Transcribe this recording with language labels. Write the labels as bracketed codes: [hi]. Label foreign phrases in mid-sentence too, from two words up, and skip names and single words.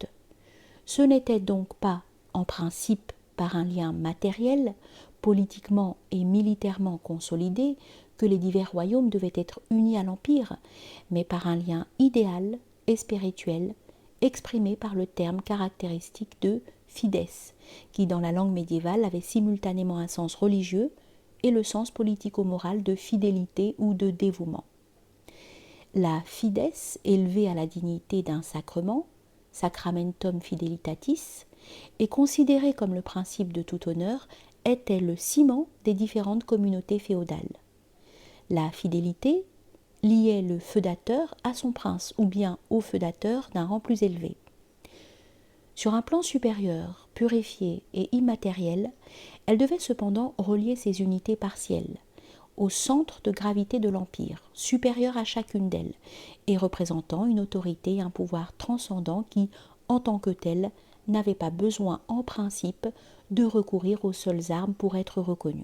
[fr] Ce n'était donc pas, en principe, par un lien matériel, politiquement et militairement consolidé, que les divers royaumes devaient être unis à l'Empire, mais par un lien idéal et spirituel, exprimé par le terme caractéristique de fides, qui dans la langue médiévale avait simultanément un sens religieux et le sens politico-moral de fidélité ou de dévouement. La fides, élevée à la dignité d'un sacrement, [la] sacramentum fidelitatis, [fr] et considérée comme le principe de tout honneur, était le ciment des différentes communautés féodales. La fidélité liait le feudateur à son prince ou bien au feudateur d'un rang plus élevé. Sur un plan supérieur, purifié et immatériel, elle devait cependant relier ces unités partielles au centre de gravité de l'Empire, supérieur à chacune d'elles, et représentant une autorité et un pouvoir transcendant qui, en tant que tel, n'avait pas besoin en principe de recourir aux seules armes pour être reconnu.